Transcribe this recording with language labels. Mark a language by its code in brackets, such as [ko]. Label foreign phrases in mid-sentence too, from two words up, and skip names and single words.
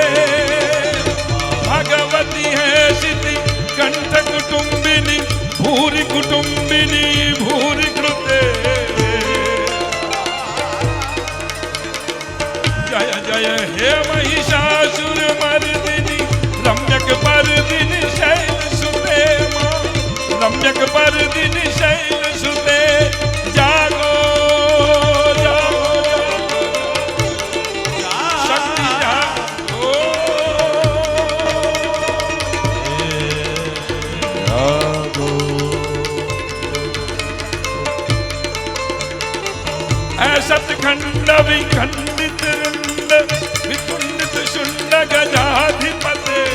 [sa] भगवती है सिद्धि कंठ कुटुंबिनी भूरि कुटुंबिनी भूरि कृते। जय जय हे महिषासुर मर्दिनी रम्यक पर्दिनी शैल सुते मां, रम्यक पर्दिनी शैल सुते। [hi] जागो जागो शक्ति जागो। [sa] सतखंड विखंडित रुंड विकुंडित शुंड गजाधिपते